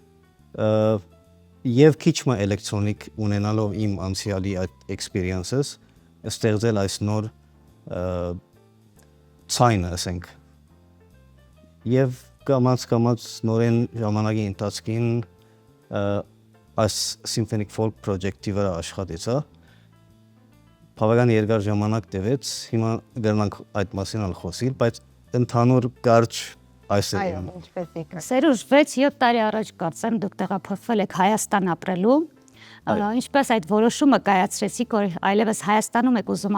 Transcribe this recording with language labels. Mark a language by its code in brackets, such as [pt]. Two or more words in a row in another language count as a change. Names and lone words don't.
[hy] եւ քիչմը էլեկտրոնիկ ունենալով իմ անցյալի այդ experiences ստեղծել այս նոր ցայնը ասենք եւ կամաց նորեն ժամանակի ընթացքին այս [en] symphonic folk project- [hy] ի վրա աշխատեցա բավական երկար ժամանակ տևեց հիմա գնանք այդ մասին ալ խոսել բայց ընդհանուր կարճ Այո, ինչպես եկա։ Սերուժ 6-7 տարի առաջ կարծեմ դուք տեղափոխվել եք Հայաստան ապրելու։ Ինչպես այդ որոշումը կայացրեցիք, որ այլևս Հայաստանում եք ուզում